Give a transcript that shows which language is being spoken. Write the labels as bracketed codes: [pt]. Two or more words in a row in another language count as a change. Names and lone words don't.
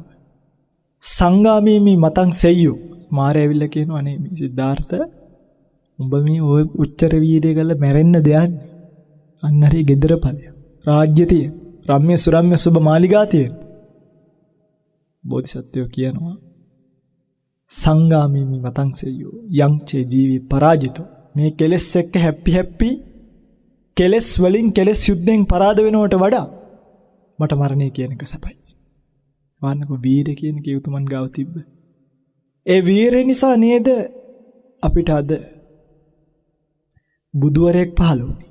[pi] සංගාමීමි මතං සෙය්‍යෝ [si] මාරයා ඇවිල්ලා කියනවා අනේ මේ සිද්ධාර්ථ උඹ මේ ඔය උච්චර වීර්යය කරලා මැරෙන්න දෙයන්නේ. අන්න හරි gedara ඵලය. රාජ්‍ය තියෙන. රම්‍ය සුරම්‍ය සුබ මාලිගා තියෙන. බෝධිසත්වයෝ කියනවා [pi] සංගාමීමි මතං සෙය්‍යෝ යං චේ ජීවි පරාජිතෝ [si] මේ කෙලස් එක්ක හැපි කෙලස් වලින් කෙලස් යුද්ධෙන් පරාද වෙනවට වඩා මට මරණය කියන එක සපයි. වන්නක වීරය කියන කේ උතුමන් ගාව තිබ්බ. ඒ වීරය නිසා නේද අපිට අද බුදුවරයෙක් පහළ වුණේ.